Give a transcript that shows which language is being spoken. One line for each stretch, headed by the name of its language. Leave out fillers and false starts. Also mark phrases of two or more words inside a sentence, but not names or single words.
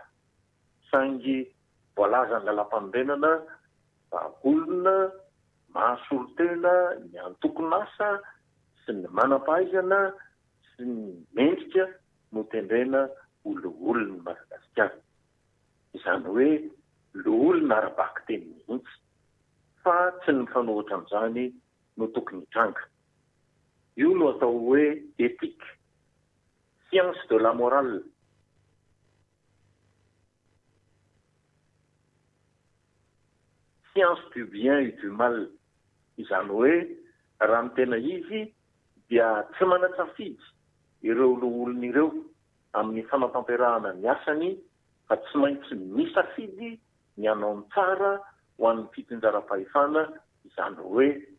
Malagasy: Saingy voalaza ny lalam-panorenana fa olona mahasolo tena ny antokonasa sy ny manam-pahaizana sy ny mendrika no tendrena olona Madagasikara. Izany hoe lo olona arabaky teny mihitsy fa tsy ny mifanohitra amin'izany no tokony hitranga. Io no atao hoe éthique,
French: science de la morale. Science du bien et du mal.
Malagasy: Izany hoe raha ny tena izy dia tsy manatsafidy ireo lo olona ireo amin'ny fanatanterahana ny asany fa tsy maintsy misafidy ny anao ny tsara ho an'ny fitsinjaram-pahefana, izany hoe